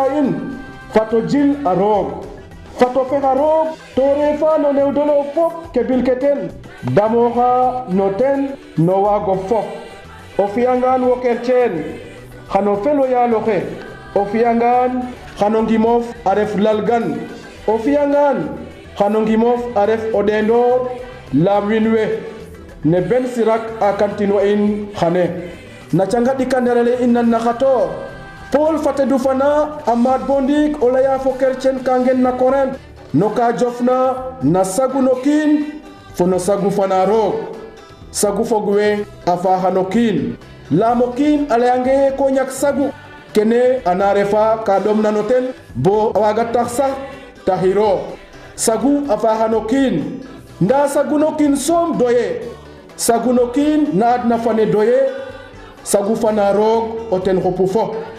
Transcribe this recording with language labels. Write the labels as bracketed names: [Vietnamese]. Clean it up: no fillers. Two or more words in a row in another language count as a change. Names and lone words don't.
[Serer] in fato jil a roog fato fexa roog to refa no newdole o fop ke bil ke ten damooxa no ten no waago fop o fi'angaan wo kerceen xano fel o yaal oxe o fi'angaan xano ngimof a ref lalgan o fi'angaan xano ngimof a ref o ɗeendoor laam wiin we ne Ben Sirak a kamtinwa in xane na canga ɗikanderale in nan na xatoor Paul fatedu fana a maad bo ndiik o laya fo kercen ka ngen na Korint no ka jofna na sagu no kiin fo no sagu fana roog sagu fog we a faaxa no kiin laam o kiin a layange ko ñak sagu kene ana refa ka ɗomna no ten bo a waaga tax sax taxiro sagu a faaxa no kiin ndaa sagu no kiin soom doye sagu no kiin na adna fane doye sagu fana roog o ten xupu fop